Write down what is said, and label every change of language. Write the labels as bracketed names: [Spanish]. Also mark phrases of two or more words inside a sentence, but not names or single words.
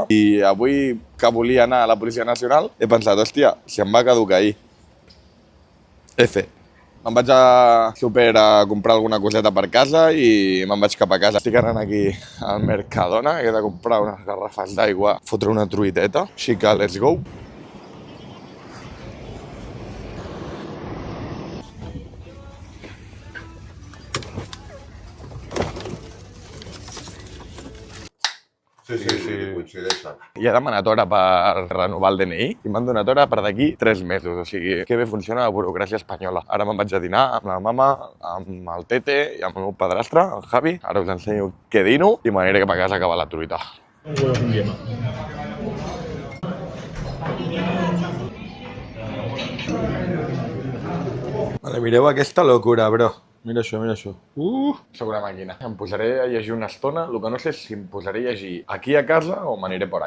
[Catalan] I avui que volia anar a la Policia Nacional he pensat, hòstia, si em va caducar ahir. F. Me'n vaig a súper a comprar alguna coseta per casa i me'n vaig cap a casa. Estic anant aquí al Mercadona, he de comprar unes garrafes d'aigua, fotre una truiteta, així que [English] let's go. [Catalan] Sí. Coincideixen. I he demanat hora per renovar el DNI i m'han donat hora per d'aquí 3 mesos. O sigui, que bé funciona la burocràcia espanyola. Ara me'n vaig a dinar amb la mama, amb el Tete i amb el meu padrastre, el Javi. Ara us ensenyo què dino i m'aniré cap a casa a acabar la truita. [Spanish] Un huevo con yema. [Catalan] Vale, mireu aquesta locura, bro. Mira això, mira això. Sóc una màquina. Em posaré a llegir una estona. El que no sé és si em posaré a llegir aquí a casa o m'aniré [Spanish] por ahí.